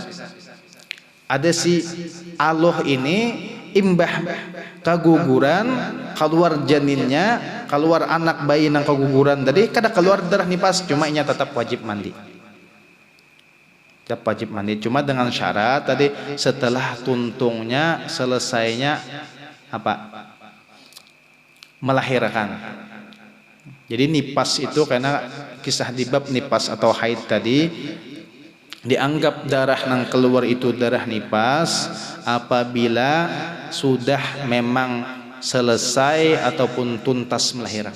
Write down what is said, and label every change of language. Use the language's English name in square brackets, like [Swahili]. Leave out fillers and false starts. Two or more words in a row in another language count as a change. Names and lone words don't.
[Banjar] Ada si aloh ini imbah kaguguran, keluar janinnya, keluar anak bayi nang keguguran tadi kada keluar darah nifas, cuma inya tetap wajib mandi. Cuma dengan syarat tadi setelah tuntungnya selesainya apa? Melahirkan. Jadi nifas itu karena kisah di bab nifas atau haid tadi dianggap darah nang keluar itu darah nifas apabila sudah memang selesai ataupun tuntas melahirkan.